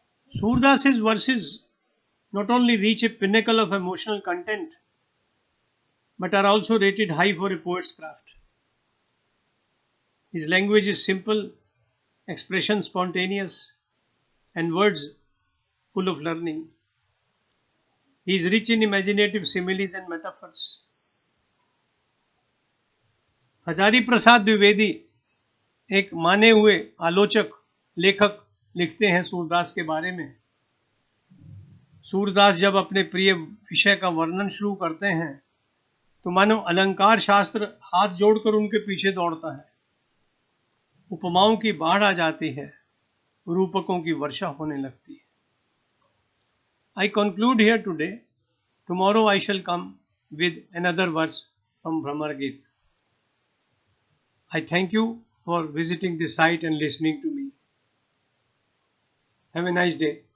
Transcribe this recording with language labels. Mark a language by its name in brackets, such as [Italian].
[English] Surdas's verses not only reach a pinnacle of emotional content, but are also rated high for a poet's craft. His language is simple, expression spontaneous, and words full of learning. He is rich in imaginative similes and metaphors. [Hindi] Hazari Prasad Dwivedi, एक माने हुए आलोचक लेखक, लिखते हैं सूरदास के बारे में. सूरदास जब अपने प्रिय विषय का वर्णन शुरू करते हैं तो मानो अलंकार शास्त्र हाथ जोड़कर उनके पीछे दौड़ता है। उपमाओं की बाढ़ आ जाती है, रूपकों की वर्षा होने लगती है। [English] I conclude here today. Tomorrow I shall come with another verse from Brahmar Gita. I thank you for visiting this site and listening to me. Have a nice day.